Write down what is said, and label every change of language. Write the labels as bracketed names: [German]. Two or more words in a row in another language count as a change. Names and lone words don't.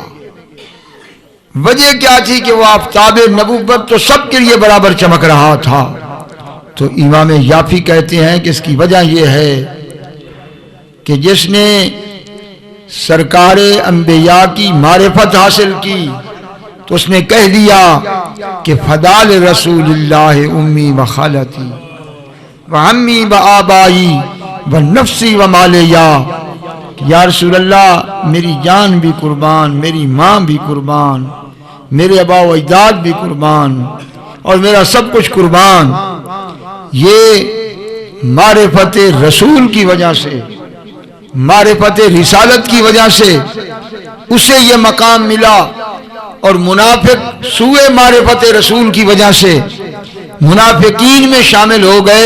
[Urdu] وجہ کیا تھی کہ وہ آفتاب نبوت تو سب کے لیے برابر چمک رہا تھا۔ تو امام یافی کہتے ہیں کہ اس کی وجہ یہ ہے کہ جس نے سرکار انبیاء کی معرفت حاصل کی تو اس نے کہہ دیا کہ [Arabic] فدال رسول اللہ امی و خالتی و امی و آبائی و نفسی و مالیا، [Urdu] یا رسول اللہ میری جان بھی قربان، میری ماں بھی قربان، میرے آبا و اجداد بھی قربان، اور میرا سب کچھ قربان۔ یہ معرفت رسول کی وجہ سے، معرفت رسالت کی وجہ سے اسے یہ مقام ملا، اور منافق سوئے معرفت رسول کی وجہ سے منافقین میں شامل ہو گئے۔